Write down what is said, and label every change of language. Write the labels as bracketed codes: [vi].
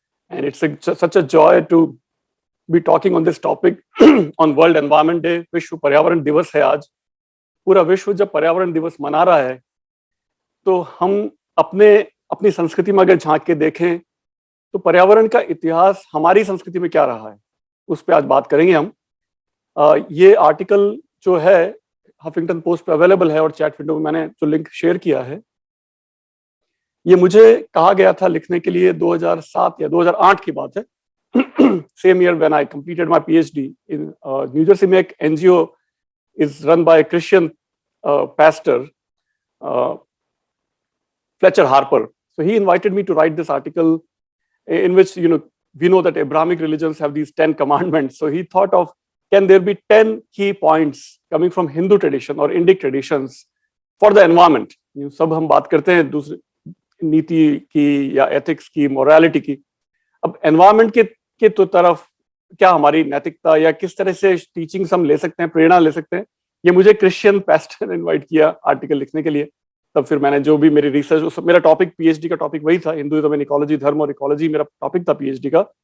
[en] And it's such a joy to be talking on this topic on World Environment Day. [hi] विश्व पर्यावरण दिवस है आज. पूरा विश्व जब पर्यावरण दिवस मना रहा है, तो हम अपनी संस्कृति में अगर झांक के देखें, तो पर्यावरण का इतिहास हमारी संस्कृति में क्या रहा है, उस पर आज बात करेंगे हम. ये आर्टिकल जो है हफिंगटन पोस्ट पे अवेलेबल है और चैट विंडो में मैंने जो लिंक शेयर किया है, ये मुझे कहा गया था लिखने के लिए 2007 या 2008 की बात है. [en] same year when I completed my PhD in New Jersey [hi] में एक [en] NGO is run by Christian pastor Fletcher Harper. So he invited me to write this article in which, we know that Abrahamic religions have these 10 commandments. So he thought of, can there be 10 key points coming from Hindu tradition or Indic traditions for the environment? [hi] सब हम बात करते हैं दूसरे नीति की या ethics की, मोरालिटी की. अब एनवायरमेंट के तो तरफ क्या हमारी नैतिकता या किस तरह से टीचिंग्स हम ले सकते हैं, प्रेरणा ले सकते हैं, ये मुझे क्रिश्चियन पास्टर ने इनवाइट किया आर्टिकल लिखने के लिए. तब फिर मैंने जो भी मेरी रिसर्च, मेरा टॉपिक पीएचडी का टॉपिक वही था, हिंदुइज्म एंड इकोलॉजी, धर्म और इकोलॉजी मेरा टॉपिक था पीएचडी का.